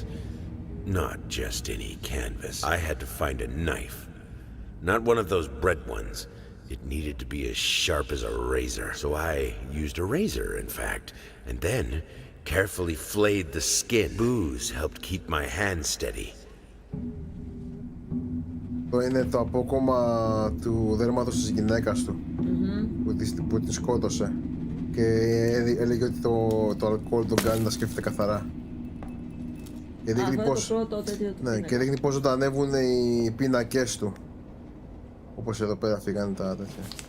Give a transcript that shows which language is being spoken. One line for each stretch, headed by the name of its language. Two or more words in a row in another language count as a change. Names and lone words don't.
English: Not just any canvas. I had to find a knife. Not one of those bread ones. It needed to be as sharp as a razor. So I used a razor, in fact, and then carefully flayed the skin. Booze helped keep my hand steady.
Greek: Αυτό είναι το απόκομμα του δέρματος της γυναίκας του, που την σκότωσε και έλεγε ότι το αλκοόλ τον κάνει να σκέφτεται καθαρά. Και δείχνει πως, και δείχνει πως ζωντανεύουν οι πίνακες του, όπως εδώ πέρα φύγανε τα τέτοια.